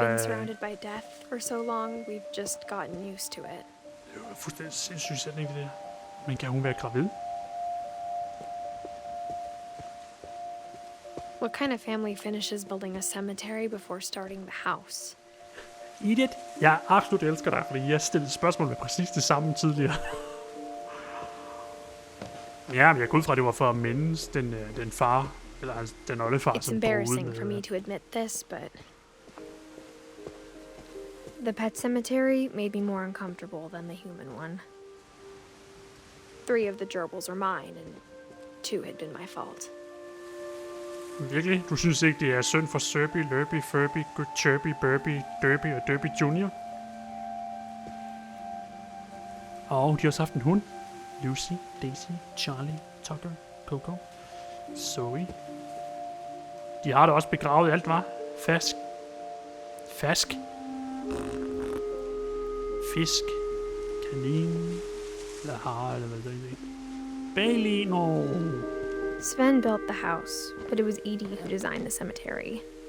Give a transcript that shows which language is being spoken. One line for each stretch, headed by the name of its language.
English: We've been surrounded by death for so long, we've just gotten used to it.
Danish: Det er jo fuldstændig sindssygt sætning, det der. Men kan hun være gravid?
English: What kind of family finishes building a cemetery before starting the house?
Danish: Edith, jeg absolut elsker dig, fordi jeg stillede spørgsmål med præcis det samme tidligere. Ja, men jeg går ud fra, at det var for at mindes den far, eller altså den oldefar,
English: It's
Danish: som
English: embarrassing for me to admit this, but the pet cemetery made me more uncomfortable than the human one. 3 of the gerbils are mine, and 2 had been my fault.
Danish: Virkelig? Du synes ikke, det er synd for Serby, Lurby, Furby, Good Chirpy, Burby, Derby og Derby Junior? Og de har også haft en hund. Lucy, Daisy, Charlie, Tucker, Coco, Zoe. De har da også begravet alt, var? Fask. Fisk. Kanin. Eller hare, eller hvad det er.
English: Bailey, no. Sven built the house, but it was Edie who designed the cemetery.